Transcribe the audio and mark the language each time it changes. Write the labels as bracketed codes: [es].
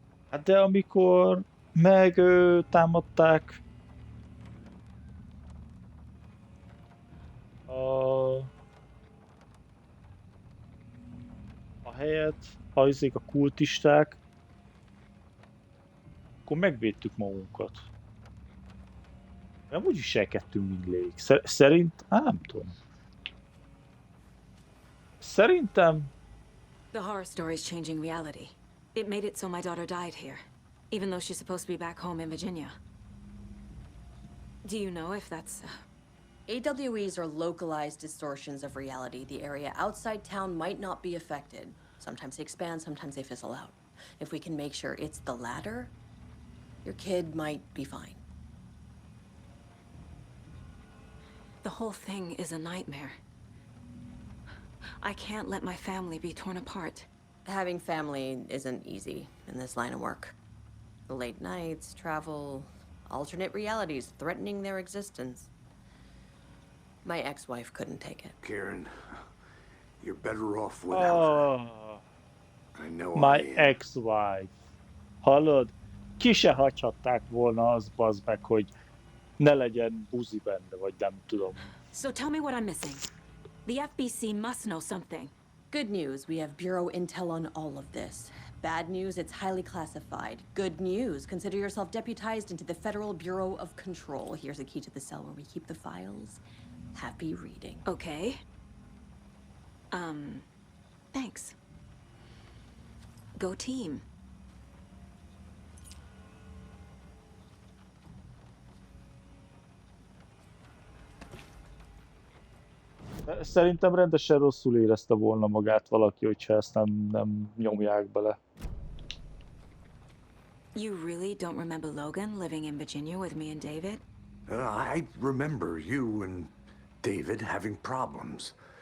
[hu] Hát de amikor támadták a helyet, hajzik a kultisták, akkor megvédtük magunkat. Nem úgy viselkedtünk, mint Lake. Nem tudom. Szerintem... [en] The horror story's changing reality. It made it so my daughter died here, even though she's supposed to be back home in Virginia. Do you know if that's... AWEs are localized distortions of reality. The area outside town might not be affected. Sometimes they expand, sometimes they fizzle out. If we can make sure it's the latter, your kid might be fine. The whole thing is a nightmare. I can't let my family be torn apart. Having family isn't easy in this line of work. The late nights, travel, alternate realities threatening their existence. My ex-wife couldn't take it. Karen, you're better off without her. I know My I am. ex-wife. [hu] Hallod? Ki se hagyhatták volna az, bazd meg, hogy ne legyen buzi benne, vagy nem tudom. [en] So tell me what I'm missing. The FBC must know something. Good news, we have Bureau intel on all of this. Bad news, it's highly classified. Good news, consider yourself deputized into the Federal Bureau of Control. Here's a key to the cell where we keep the files. Happy reading. Okay. Thanks. Go team. [hu] Szerintem rendesen rosszul érezte volna magát valaki, hogyha ezt nem nyomják bele. [en] You really don't remember Logan living in Virginia with me and David? I remember you and David having problems.